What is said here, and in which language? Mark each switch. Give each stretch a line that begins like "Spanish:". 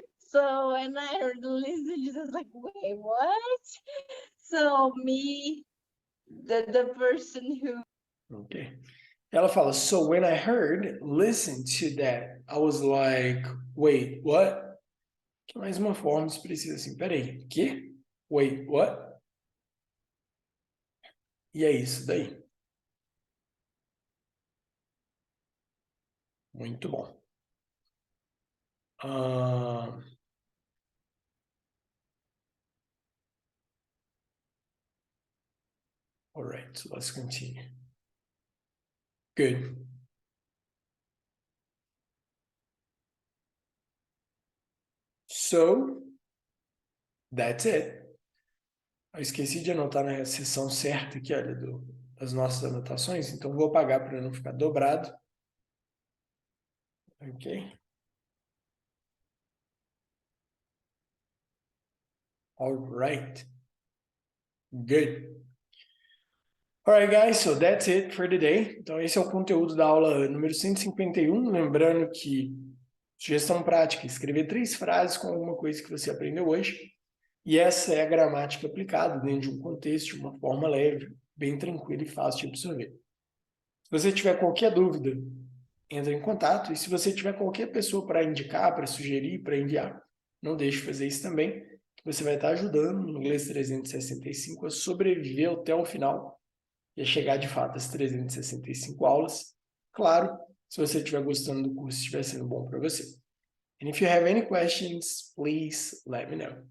English: So when I heard the list, I just like, wait, what? So me, the person who... Ok.
Portuguese: Ela fala,
English: so when I heard, listen to that, I was like, wait, what?
Portuguese: Que mais uma forma expressiva assim, peraí, que?
English: Wait, what?
Portuguese: E é isso daí. Muito bom.
English: All right, so let's continue. Good. So, that's it.
Portuguese: Eu esqueci de anotar na seção certa aqui, olha, das nossas anotações, então vou apagar para não ficar dobrado. Ok?
English: All right. Good. All right, guys, so that's it for today.
Portuguese: Então, esse é o conteúdo da aula número 151. Lembrando que sugestão prática, escrever 3 frases com alguma coisa que você aprendeu hoje. E essa é a gramática aplicada dentro de um contexto, de uma forma leve, bem tranquila e fácil de absorver. Se você tiver qualquer dúvida, entra em contato. E se você tiver qualquer pessoa para indicar, para sugerir, para enviar, não deixe de fazer isso também, que você vai estar ajudando o Inglês 365 a sobreviver até o final e a chegar de fato às 365 aulas. Claro, se você estiver gostando do curso, estiver sendo bom para você.
English: And if you have any questions, please let me know.